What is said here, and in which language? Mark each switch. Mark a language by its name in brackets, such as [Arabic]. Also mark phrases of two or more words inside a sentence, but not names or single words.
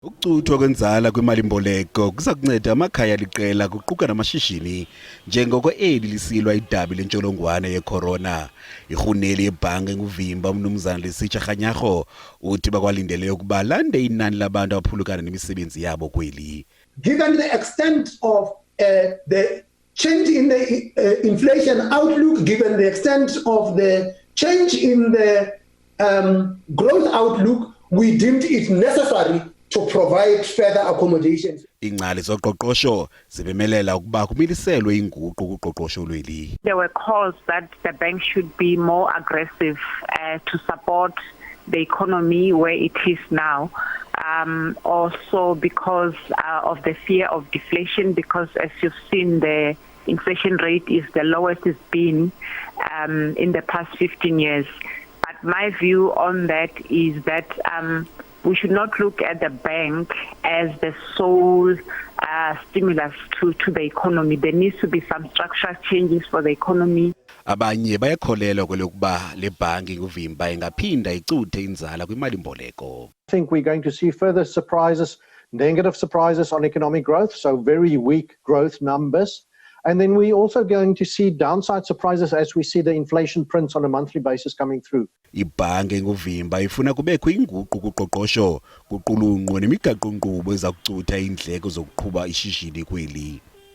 [Xhosa] Ukucuthwa kwenzala kwemalimboleko kuza kunceda amakhaya liqela kuquka namashishini njengoko eli lisilwa idabi lentsholongwane ye-corona. Irhuneli yebhanki enguvimba uMnumzana Lesitsha Kganyago uthi bakwalindele ukuba lande inani labantu abaphulukana nemisebenzi yabo kweli. [English] Given the extent of the change in the inflation outlook, given the extent of the change in the growth outlook, we deemed it necessary to provide further accommodations. [Xhosa] Ingcali zoqoqosho zibemelela ukuba kumiliselwe inguqu kuqoqosho lweli. [English] There were calls that the bank should be more aggressive to support the economy where it is now. Also because of the fear of deflation, because as you've seen, the inflation rate is the lowest it's been in the past 15 years. But my view on that is that we should not look at the bank as the sole stimulus to the economy. There needs to be some structural changes for the economy. [Xhosa] Abanye bayakholelwa kwelokuba le bhanki nguvimba ingaphinda icuthe inzala kwimalimboleko. [English] I think we're going to see further surprises, negative surprises on economic growth, so very weak growth numbers. And then we're also going to see downside surprises as we see the inflation prints on a monthly basis coming through. [Xhosa] Ibhanki nguvimba ifuna kubekho inguqu kuqoqosho kuqulunqwe nemigaqo-nkqubo eza kucutha iindleko zokuqhuba ishishini kweli.